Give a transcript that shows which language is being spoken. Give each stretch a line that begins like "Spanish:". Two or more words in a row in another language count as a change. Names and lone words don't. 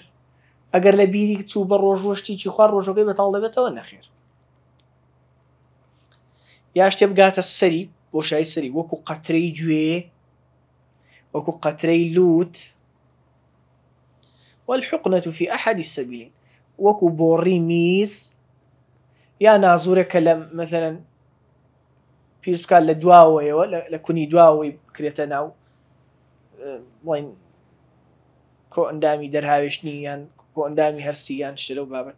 Central Kurdish: ئەگەر لە بیری چوو بە ڕۆژوە شتێکی خوارد ڕۆژەکەی بەتاڵ دەبێتەوە نەخێر. یا شتێ بگاتە سەری بۆشایی سەری وەکو قەترەی گوێ وەکو قەترەی لووت
Arabic: والحقنة في أحد السبيلين
Central Kurdish: وەکو بۆڕی میز یا نازوورەکە لە مەثەلەن پێویست بکات لە دواوەیەوە لە کونی دواوەی بکرێتە ناو بڵین کۆ ئەندامی دەرهاوێشتنی یان کۆ ئەندامی هەرسی یان شتە لەو بابەتە.